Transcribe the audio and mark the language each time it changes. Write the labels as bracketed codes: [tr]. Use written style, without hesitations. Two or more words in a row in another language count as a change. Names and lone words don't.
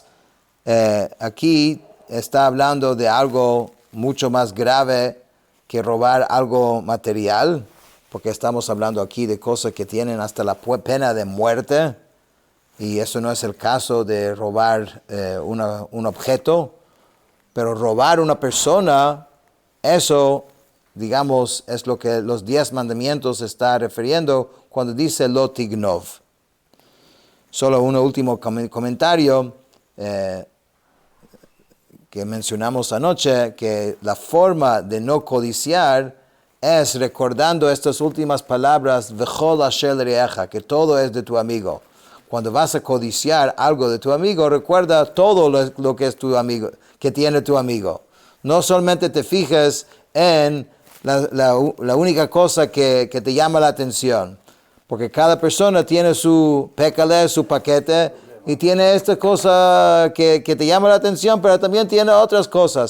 [es] Aquí está hablando de algo mucho más grave que robar algo material, porque estamos hablando aquí de cosas que tienen hasta la pena de muerte, y eso no es el caso de robar un objeto, pero robar una persona, eso, digamos, es lo que los 10 mandamientos está refiriendo cuando dice [he] לא תגנוב. [es] Solo un último comentario que mencionamos anoche, que la forma de no codiciar es recordando estas últimas palabras, [he] וכל אשר לרעך, [es] que todo es de tu amigo. Cuando vas a codiciar algo de tu amigo, recuerda todo lo que es tu amigo, que tiene tu amigo. No solamente te fijes en la única cosa que te llama la atención. Porque cada persona tiene su pécale, su paquete, y tiene esta cosa que te llama la atención, pero también tiene otras cosas.